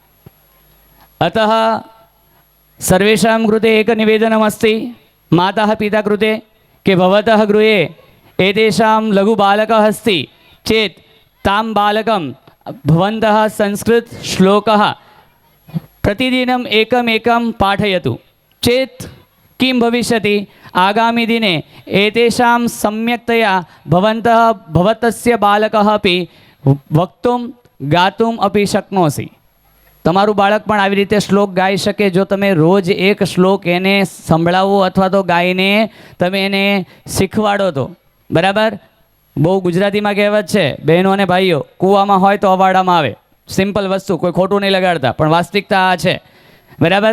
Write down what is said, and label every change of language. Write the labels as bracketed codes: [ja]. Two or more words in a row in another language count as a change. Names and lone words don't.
[sa] अतः सर्वेषां कृते एकनिवेदनमस्ति माता पिता कृते कि भवतः गृहे एतेषां लघुबालकः अस्ति चेत् तां बालकं भवन्तः संस्कृतश्लोकः प्रतिदिनम् एकमेकं पाठयतु चेत् किं भविष्यति आगामिदिने एतेषां सम्यक्तया भवतस्य बालकः अपि वक्तुं गातुम् अपि शक्नोसि। [gu] તમારું બાળક પણ આવી રીતે શ્લોક ગાઈ શકે જો તમે રોજ એક શ્લોક એને સંભળાવો અથવા તો ગાઈને તમે એને શીખવાડો તો બરાબર। બહુ ગુજરાતીમાં કહેવત છે બહેનો અને ભાઈઓ કૂવામાં હોય તો અવાડામાં આવે સિમ્પલ વસ્તુ કોઈ ખોટું નહીં લગાડતા પણ વાસ્તવિકતા આ છે બરાબર।